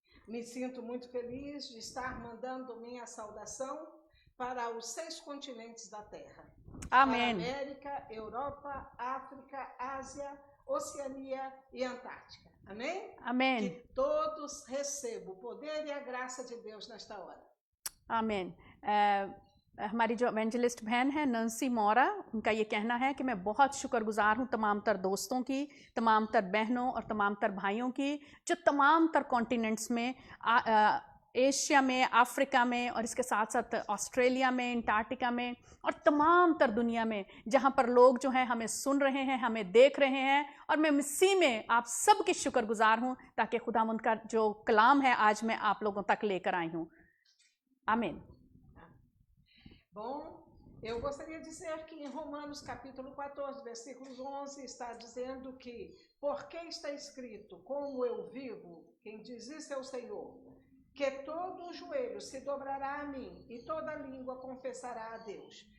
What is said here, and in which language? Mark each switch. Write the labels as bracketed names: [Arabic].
[Portuguese] Me sinto muito feliz de estar mandando minha saudação para os 6 continentes da Terra. Amém. América, Europa, África, Ásia, Oceania e Antártica. Amém? Amém. Que todos recebam o poder e a graça de Deus nesta hora. [Hindi] आमीन। हमारी जो evangelist बहन है नंसी मोरा, उनका ये कहना है कि मैं बहुत शुक्रगुजार हूँ तमाम तर दोस्तों की, तमाम तर बहनों और तमाम तर भाइयों की, जो तमाम तर कॉन्टिनेंट्स में, एशिया में, अफ्रीका में और इसके साथ साथ ऑस्ट्रेलिया में, अंटार्कटिका में और तमाम तर दुनिया में जहाँ पर लोग जो हैं हमें सुन रहे हैं, हमें देख रहे हैं। और मैं मसीह में आप सब की शुक्रगुजार हूँ ताकि खुदावंद का जो कलाम है आज मैं आप लोगों तक लेकर आई हूँ। आमीन। [Portuguese] Bom, eu gostaria de dizer que em Romanos capítulo 14, versículos 11, está dizendo que, porque está escrito, como eu vivo, quem diz isso é o Senhor, que todo joelho se dobrará a mim e toda língua confessará a Deus.